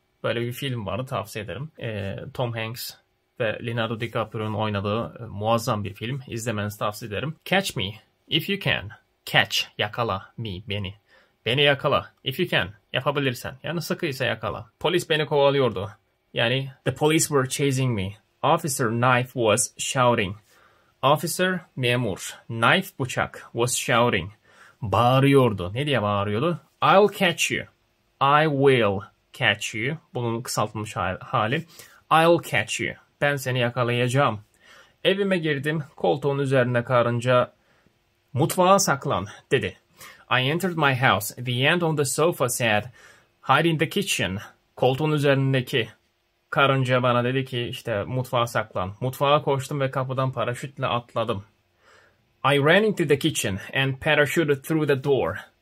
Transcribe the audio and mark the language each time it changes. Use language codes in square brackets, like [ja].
[tr] Böyle bir film vardı, tavsiye ederim. Tom Hanks ve Leonardo DiCaprio'nun oynadığı muazzam bir film. İzlemenizi tavsiye ederim. [en] Catch me if you can. Catch, yakala me, beni. [tr] Beni yakala. [en] If you can, [tr] yapabilirsen. Yani sıkıysa yakala. Polis beni kovalıyordu. [en] Yani the police were chasing me. Officer Knife was shouting. Officer, memur. Knife, bıçak, was shouting. [tr] Bağırıyordu. Ne diye bağırıyordu? [en] I'll catch you. I will catch you. [tr] Bunun kısaltılmış hali. [en] I'll catch you. [tr] Ben seni yakalayacağım. Evime girdim. Koltuğun üzerine karınca mutfağa saklan dedi. [en] I entered my house. The ant on the sofa said, hide in the kitchen. [tr] Koltuğun üzerindeki karınca bana dedi ki işte mutfağa saklan. Mutfağa koştum ve kapıdan paraşütle atladım. [en] I ran into the kitchen and parachuted through the door.